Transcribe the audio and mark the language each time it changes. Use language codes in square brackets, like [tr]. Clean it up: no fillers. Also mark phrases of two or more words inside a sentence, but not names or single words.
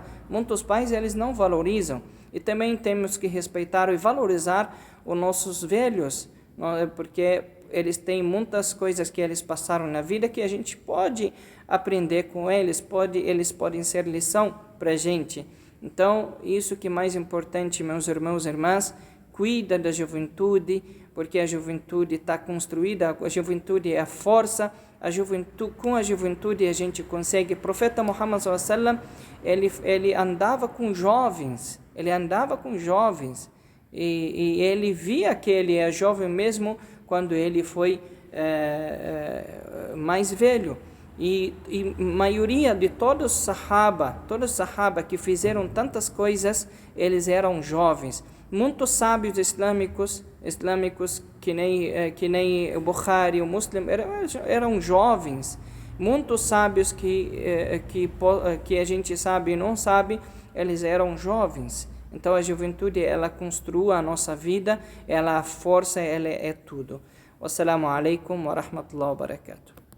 [pt] Muitos pais, eles não valorizam. E também temos que respeitar e valorizar os nossos velhos, porque eles têm muitas coisas que eles passaram na vida que a gente pode aprender com eles, eles podem ser lição para a gente. Então, isso que é mais importante, meus irmãos e irmãs, cuida da juventude, porque a juventude está construída, a juventude é a força, com a juventude a gente consegue. O profeta Muhammad [ar] صلى الله عليه وسلم, [pt] ele andava com jovens, e ele via que ele é jovem mesmo quando ele foi mais velho. E maioria de todos os sahaba que fizeram tantas coisas, eles eram jovens. Muitos sábios islâmicos que nem o Bukhari, o Muslim, eram jovens. Muitos sábios que a gente sabe e não sabe, eles eram jovens. Então a juventude, ela construa a nossa vida, ela a força, ela é tudo. [ar] والسلام عليكم ورحمة الله وبركاته.